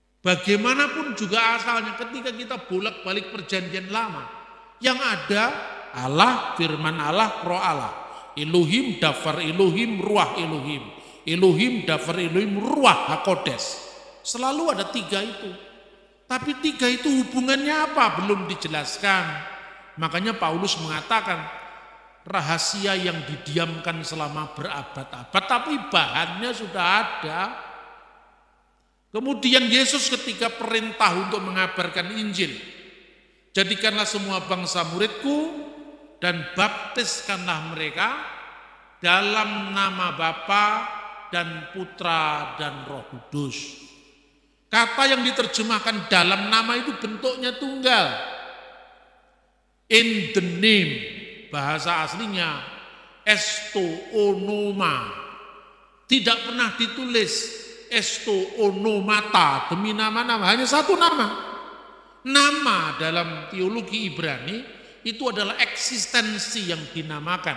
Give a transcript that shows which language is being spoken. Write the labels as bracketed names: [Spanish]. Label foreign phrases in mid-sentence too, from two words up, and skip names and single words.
[Indonesian] Bagaimanapun juga asalnya ketika kita bolak-balik perjanjian lama, yang ada Allah, firman Allah, roh Allah. [Hebrew] אלוהים, דבר אלוהים, רוח אלוהים. אלוהים, דבר אלוהים, רוח הקודש. [Indonesian] Selalu ada tiga itu. Tapi tiga itu hubungannya apa? Belum dijelaskan. Makanya Paulus mengatakan, rahasia yang didiamkan selama berabad-abad, tapi bahannya sudah ada. Kemudian Yesus ketika perintah untuk mengabarkan Injil, jadikanlah semua bangsa muridku dan baptiskanlah mereka dalam nama Bapa dan Putra dan Roh Kudus. Kata yang diterjemahkan dalam nama itu bentuknya tunggal. [English] In the name, [Indonesian] bahasa aslinya [Greek] εις το όνομα. [Indonesian] Tidak pernah ditulis [Greek] εις τα ονόματα, [Indonesian] demi nama-nama, hanya satu nama. Nama dalam teologi Ibrani itu adalah eksistensi yang dinamakan.